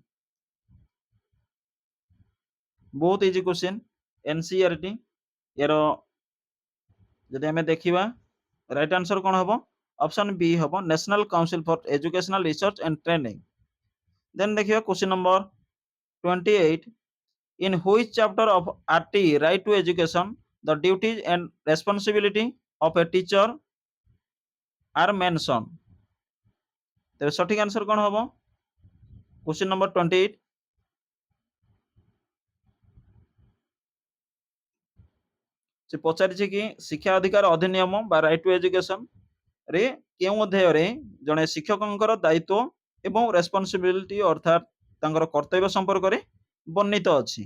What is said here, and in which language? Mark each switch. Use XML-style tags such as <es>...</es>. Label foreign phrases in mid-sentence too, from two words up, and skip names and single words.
<or>ବହୁତ</or> <en>easy question.</en> <or>NCERT ଏହାର ଯଦି ଆମେ ଦେଖିବା</or> <en>right answer</en> <or>କ'ଣ ହେବ? ଅପସନ୍ ବି ହେବ ନ୍ୟାସନାଲ କାଉନସିଲ୍ ଫର୍ ଏଜୁକେସନାଲ ରିସର୍ଚ୍ଚ ଆଣ୍ଡ ଟ୍ରେନିଂ।</or> <en>ଦେନ୍ ଦେଖିବା question number 28 in which chapter of RT right to education the duties and responsibility of a teacher are mentioned?</en> <or>ତେବେ ସଠିକ୍ ଆନ୍ସର କ'ଣ ହେବ?</or> <en>question number</en> <or>28 ସେ ପଚାରିଛି କି ଶିକ୍ଷା ଅଧିକାର ଅଧିନିୟମ ବା</or> <en>right to education</en> <or>ରେ କେଉଁ ଅଧ୍ୟାୟରେ ଜଣେ ଶିକ୍ଷକଙ୍କର ଦାୟିତ୍ୱ ଏବଂ ରେସ୍ପନ୍ସିବିଲିଟି ଅର୍ଥାତ୍ ତାଙ୍କର କର୍ତ୍ତବ୍ୟ ସମ୍ପର୍କରେ ବର୍ଣ୍ଣିତ ଅଛି।</or>